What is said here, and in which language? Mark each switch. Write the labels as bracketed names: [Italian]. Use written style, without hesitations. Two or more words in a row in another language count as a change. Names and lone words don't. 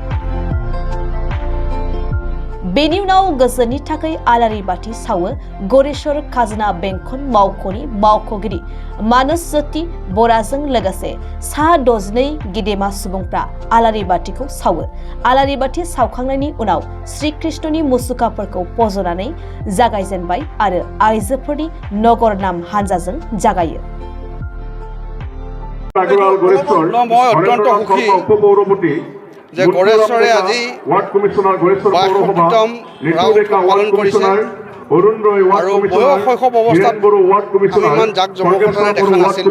[Bodo] बेनि उनाव गोजोननि थाखाय आलारि बाथि सावो गरेसर खाजोना बेंखन मावख'नि मावख'गिरि मानस ज्योति बराजों लोगोसे सा 12 गेदेमा सुबुंफ्रा आलारि बाथिखौ सावो। आलारि बाथि सावखांनायनि उनाव श्रीकृष्णनि मुसुखाफोरखौ फज'नानै जागायजेनबाय आरो आइजोफोरनि नगर नाम हानजाजों जागायो। [Assamese] যে গড়েশ্বৰে আজি ৬২তম ৰাউণ্ড পালন কৰিছে আৰু শৈশৱ অৱস্থাত আমি ইমান জাক জমকতাৰে দেখা নাছিলোঁ।